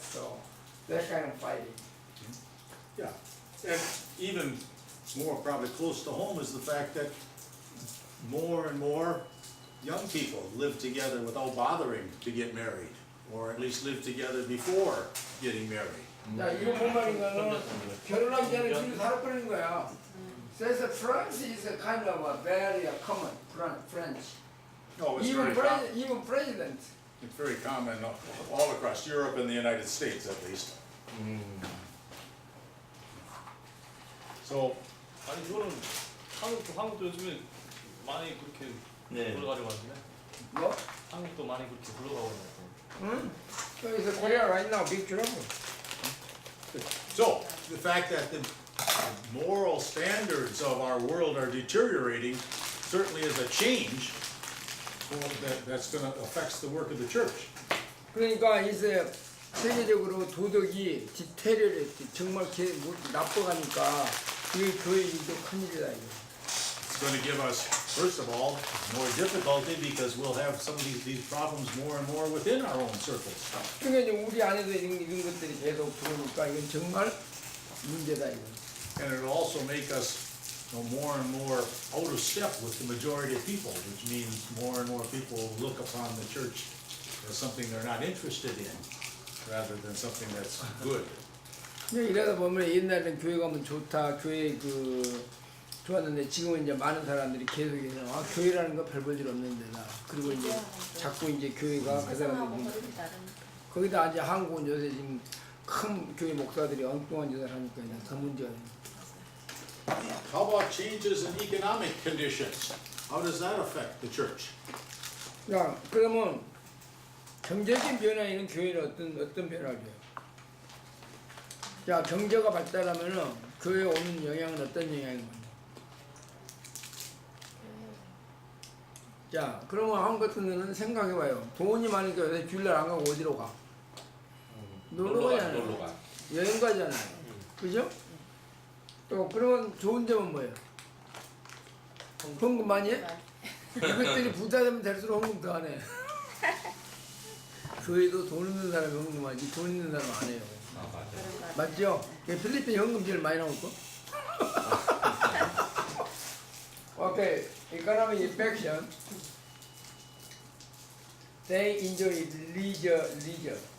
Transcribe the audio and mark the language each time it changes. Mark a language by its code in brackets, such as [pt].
[en] So that kind of fighting. Yeah. And even more probably close to home is the fact that more and more young people live together without bothering to get married, or at least live together before getting married. [ko] 자, 이거 뭔 말인가는 결혼하기 전에 둘이 살아버리는 거야. 그래서 [en] France is a kind of a very common French. Oh, Even president. it's very common all across Europe and the United States at least. So, [ko] 아니 이거는 한국도 요즘에 많이 그렇게 네. 불러가지고 하는데 뭐? 한국도 많이 그렇게 불러가고 있는 응? 그래서 [en] Korea right now big trouble. so the fact that the moral standards of our world are deteriorating certainly is a change that's going to affect the work of the church. [ko] 그러니까 이제 세계적으로 도덕이 디테리어레이트 정말 나빠가니까 이게 교회 일도 큰일이다 이거. [en] It's going to give us, first of all, more difficulty because we'll have some of these problems more and more within our own circles. [ko] 그러니까 이제 우리 안에도 이런 것들이 계속 들어오니까 이건 정말 문제다 이거. [en] And it'll also make us more and more out of step with the majority of people, which means more and more people look upon the church as something they're not interested in, rather than something that's good. [ko] 근데 이러다 보면 옛날에는 교회 가면 좋다, 교회 좋았는데 지금은 이제 많은 사람들이 계속 교회라는 거 별 볼 일 없는 데다. 그리고 이제 자꾸 이제 교회가 그 사람들이 거기다 이제 한국은 요새 지금 큰 교회 목사들이 엉뚱한 짓을 하니까 이제 더 문제가 돼요. [en] How about changes in economic conditions? How does that affect the church? [ko] 야, 그러면 경제적인 변화에는 교회는 어떤 변화를 줘요? 자, 경제가 발달하면은 교회에 오는 영향은 어떤 영향인 거냐? 자, 그러면 한 같은 데는 생각해봐요. 돈이 많으니까 요새 주일날 안 가고 어디로 가? 놀러 가잖아요. 여행 가잖아요. 그죠? 또 그러면 좋은 점은 뭐예요? 헌금 많이 해? 이것들이 부자 되면 될수록 헌금 더 하네. 교회도 돈 있는 사람이 헌금하지 돈 있는 사람은 안 해요. 맞죠? 필리핀 현금 제일 많이 나올 거? [en] 오케이, economic infection. They enjoy leisure.